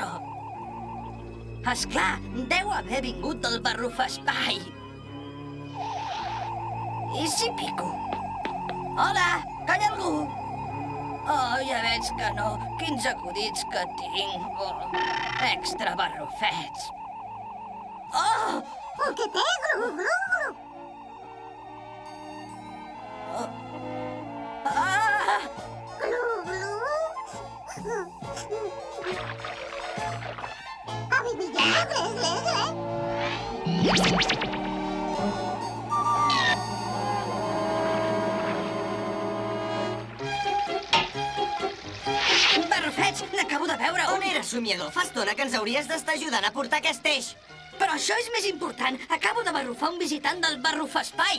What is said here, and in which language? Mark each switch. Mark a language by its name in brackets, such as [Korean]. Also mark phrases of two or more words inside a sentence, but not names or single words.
[Catalan] Esclar, deu haver vingut del barrufespai. I si pico? Hola, que hi ha algú? Oh, ja veig que no. Quins acudits que tinc. Oh, extra barrufets. Oh! El que té, glu, glu, glu. Oh. Ah! Glu, glu. Abibilla, gle, gle, gle. Barrufets, n'acabo de veure On era, somiador? Fa estona que ens hauries d'estar ajudant a portar aquest eix. Però això és més important. Acabo de barrufar un visitant del barrufespai.